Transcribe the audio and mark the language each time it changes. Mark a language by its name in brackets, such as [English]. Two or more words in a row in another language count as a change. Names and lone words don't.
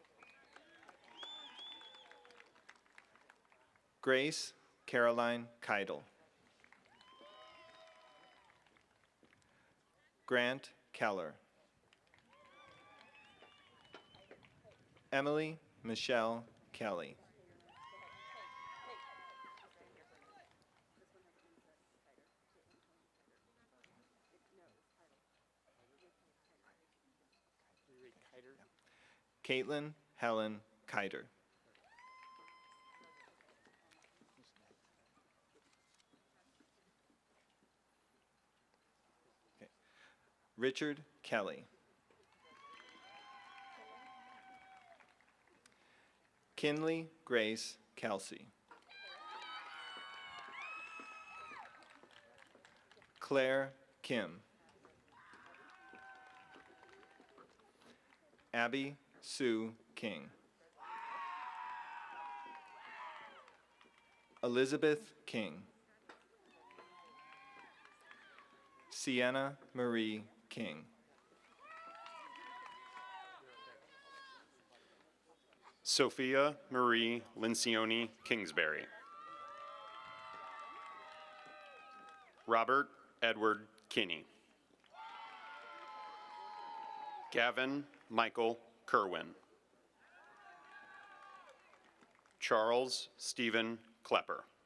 [English] Grace Caroline Keidel. Grant Keller. Emily Michelle Kelly. Caitlin Helen Kiter. Okay. Richard Kelly. Kinley Grace Kelsey. Claire Kim. Abby Sue King. Elizabeth King. Sienna Marie King. Sophia Marie Lincioni Kingsbury. Robert Edward Kinney. Gavin Michael Kerwin. Charles Stephen Klepper.